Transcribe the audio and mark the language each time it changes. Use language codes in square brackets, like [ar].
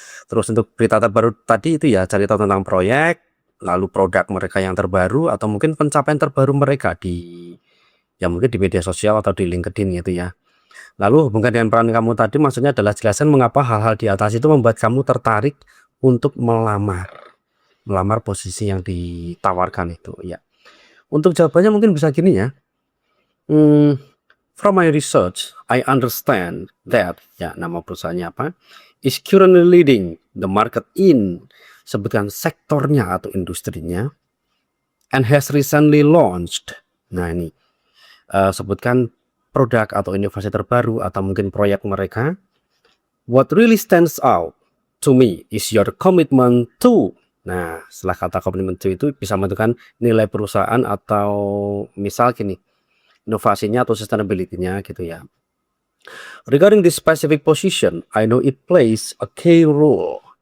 [id] Terus untuk berita terbaru tadi itu ya cari tahu tentang proyek, lalu produk mereka yang terbaru atau mungkin pencapaian terbaru mereka di ya mungkin di media sosial atau di LinkedIn gitu ya. Lalu hubungkan dengan peran kamu tadi, maksudnya adalah jelaskan mengapa hal-hal di atas itu membuat kamu tertarik untuk melamar posisi yang ditawarkan itu ya. Untuk jawabannya mungkin bisa gini ya. [en] From my research, I understand that [id] ya nama perusahaannya apa [en] is currently leading the market in, [id] sebutkan sektornya atau industrinya, [en] and has recently launched. [id] Nah ini sebutkan produk atau inovasi terbaru atau mungkin proyek mereka. [en] What really stands out to me is your commitment to. [id] Nah, setelah kata [en] commitment to [id] itu bisa menentukan nilai perusahaan atau misal gini, inovasinya atau sustainability-nya gitu ya. [en] Regarding this specific position, I know it plays a key role.